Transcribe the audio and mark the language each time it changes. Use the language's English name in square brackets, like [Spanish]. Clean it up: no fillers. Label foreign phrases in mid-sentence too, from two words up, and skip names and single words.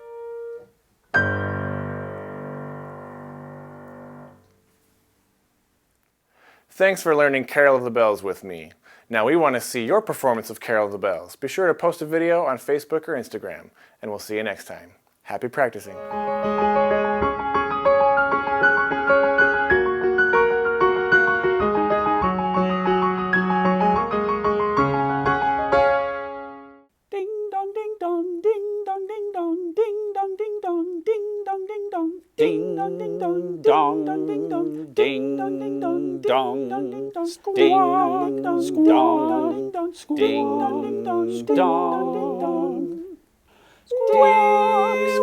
[English] Thanks for learning Carol of the Bells with me. Now we want to see your performance of Carol of the Bells. Be sure to post a video on Facebook or Instagram, and we'll see you next time. Happy practicing. Ding dong ding dong ding dong ding dong ding dong ding dong ding dong ding dong ding dong ding dong dong ding dong ding dong ding dong dong ding dong ding dong dong ding dong ding dong dong ding dong ding dong